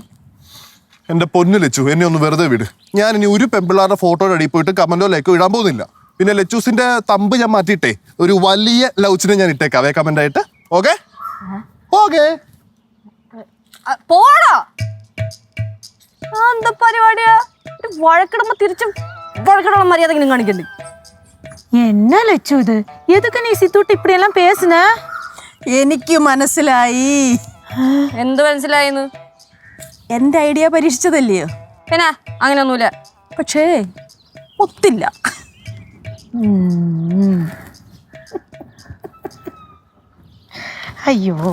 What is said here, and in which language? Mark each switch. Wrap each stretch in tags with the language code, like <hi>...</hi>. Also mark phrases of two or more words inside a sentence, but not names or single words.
<ml>എന്റെ പൊന്നു ലച്ചു, എന്നെ ഒന്ന് വെറുതെ വിട്. ഞാൻ ഇനി ഒരു പെമ്പിളാരുടെ ഫോട്ടോയുടെ അടിയിൽ പോയിട്ട് കമന്റോ ലൈക്കോ ഇടാൻ പോകുന്നില്ല. പിന്നെ ലച്ചൂസിന്റെ തമ്പ് ഞാൻ മാറ്റിയിട്ടേ ഒരു വലിയ ലൗച്ചിനെ ഞാൻ ഇട്ടേക്കാവേ കമന്റ് ആയിട്ട്. ഓക്കെ? പോടാ. എന്താ പരിപാടിയാ? വഴക്കിടുമ്പോ തിരിച്ചും വഴക്കിടുള്ള മര്യാദ കാണിക്കണ്ടേ?</ml> <ta>என்ன லட்சு இது? எதுக்கு நீ சித்தூட்டு இப்படி எல்லாம் பேசுன?</ta> <ml>എനിക്ക് മനസ്സിലായി. എന്ത് മനസ്സിലായിന്ന്? എന്റെ ഐഡിയ പരീക്ഷിച്ചതല്ലയോ? പിന്നെ അങ്ങനെയൊന്നുമില്ല. പക്ഷേ ഒത്തില്ല. അയ്യോ,</ml>